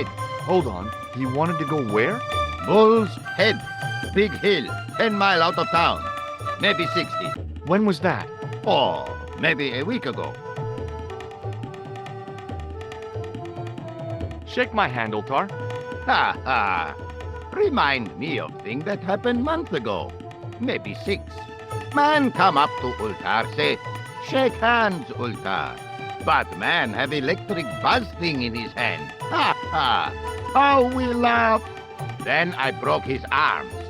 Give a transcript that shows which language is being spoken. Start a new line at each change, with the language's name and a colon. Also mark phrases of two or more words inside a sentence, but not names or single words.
English: Hold on, he wanted to go where? Bull's Head. Big hill, 10 miles out of town. Maybe 60. When was that? Oh, maybe a week ago. Shake my hand, Ultar. Ha ha. Remind me of thing that happened month ago. Maybe 6. Man come up to Ultar, say, shake hands, Ultar. But man have electric buzz thing in his hand. Ha ha. How we laugh. Then I broke his arms.